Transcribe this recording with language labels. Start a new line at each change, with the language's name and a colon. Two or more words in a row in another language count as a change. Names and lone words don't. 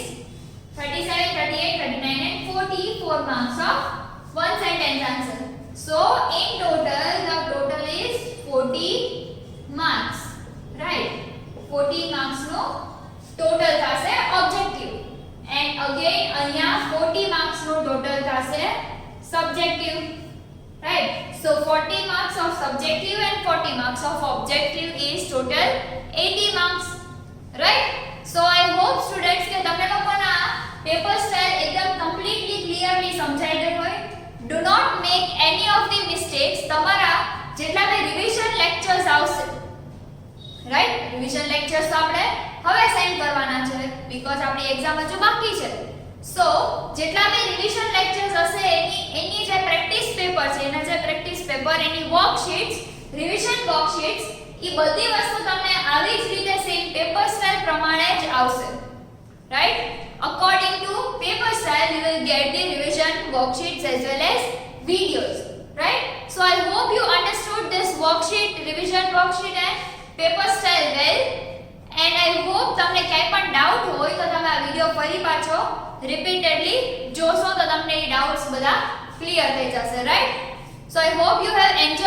English: 37, 38, 39 and 44 marks of one sentence answer. So in total the total is 40 marks. Right? 40 marks no total thase objective. And again અહીંયા 40 marks નો total થશે subjective. Right? So 40 marks of subjective and 40 marks of objective is total 80 marks. Right? So I hope students
Gujarati: કે તમને લોકોના
English: paper style
Gujarati: એકદમ
English: completely clearly
Gujarati: સમજાઈ ગઈ હોય.
English: Do not make any of the mistakes.
Gujarati: તમારા જેટલા બી
English: revision lectures
Gujarati: આવશે, રાઈટ,
English: revision lectures
Gujarati: આપણે હવે સેન્ડ કરવાના છે બીકોઝ આપણી એક્ઝામ હજુ બાકી છે. સો જેટલા બી
English: revision lectures
Gujarati: હશે એની જે
English: practice paper
Gujarati: છે, એના જે
English: practice paper,
Gujarati: એની વર્કશીટ્સ,
English: revision worksheets,
Gujarati: એ બધી વસ્તુ તમને આવી જ રીતે
English: same paper style
Gujarati: પ્રમાણે જ આવશે.
English: Right? According to paper style you will get the revision worksheets as well as videos. Right? So I hope you understood this worksheet, revision worksheet and paper style well. And I hope
Gujarati: તમને ક્યાંય પણ ડાઉટ હોય તો તમે આ વિડિયો ફરી પાછો રિપીટેડલી જોશો તો તમને એ ડાઉટ્સ બધા ક્લિયર થઈ જશે. રાઈટ?
English: So I hope you have